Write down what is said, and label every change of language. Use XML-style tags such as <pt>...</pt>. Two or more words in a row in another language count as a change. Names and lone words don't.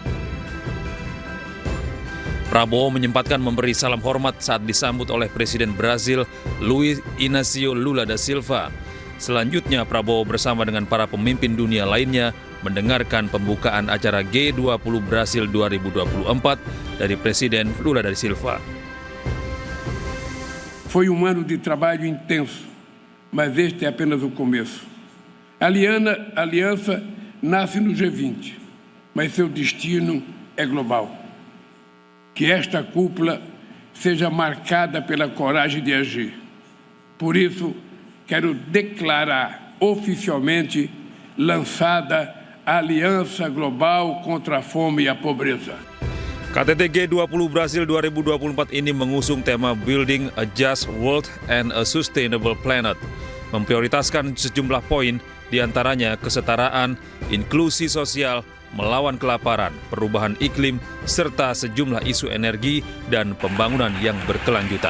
<id>Prabowo menyempatkan memberi salam hormat saat disambut oleh Presiden Brazil Luiz Inácio Lula da Silva. Selanjutnya, Prabowo bersama dengan para pemimpin dunia lainnya mendengarkan pembukaan acara G20 Brasil 2024 dari Presiden Lula da Silva.</id> <pt>Foi ano de trabalho intenso, mas este é apenas o começo. A aliança nasce no G20, mas seu destino é global. Que esta cúpula seja marcada pela coragem de agir. Por isso, quero declarar oficialmente lançada a Aliança Global contra a Fome e a Pobreza.</pt> <id>KTT G20 Brasil 2024 ini mengusung tema</id> <en>Building a Just World and a Sustainable Planet,</en> <id>memprioritaskan sejumlah poin, diantaranya kesetaraan, inklusi sosial, melawan kelaparan, perubahan iklim, serta sejumlah isu energi dan pembangunan yang berkelanjutan.</id>